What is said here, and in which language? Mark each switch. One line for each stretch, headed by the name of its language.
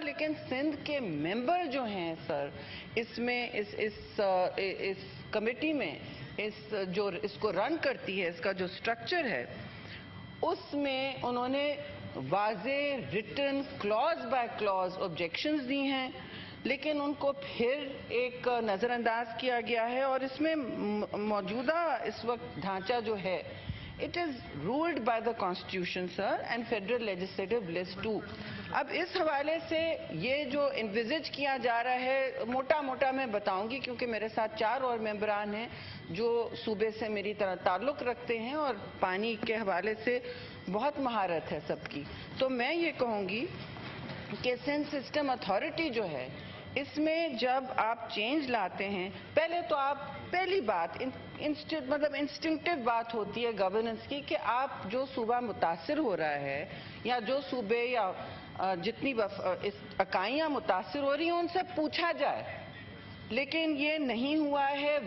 Urdu: لیکن سندھ کے ممبر جو ہیں سر اس میں اس کمیٹی میں جو اس کو رن کرتی ہے, اس کا جو سٹرکچر ہے, اس میں انہوں نے واضح return Claus by Claus objections دی ہیں, لیکن ان کو پھر ایک نظر انداز کیا گیا ہے. اور اس میں موجودہ اس وقت ڈھانچہ جو ہے,
English: it is ruled by the constitution sir and federal legislative list too.
Urdu: اب اس حوالے سے یہ جو انویزج کیا جا رہا ہے, موٹا میں بتاؤں گی کیونکہ میرے ساتھ 4 اور ممبران ہیں جو صوبے سے میری طرح تعلق رکھتے ہیں اور پانی کے حوالے سے بہت مہارت ہے سب کی. تو میں یہ کہوں گی کہ سندھ سسٹم اتھارٹی جو ہے, اس میں جب آپ چینج لاتے ہیں, پہلے تو آپ پہلی بات مطلب انسٹنکٹیو بات ہوتی ہے گورننس کی کہ آپ جو صوبہ متاثر ہو رہا ہے یا جو صوبے یا جتنی اکائیاں متاثر ہو رہی ہیں ان سے پوچھا جائے, لیکن یہ نہیں ہوا ہے.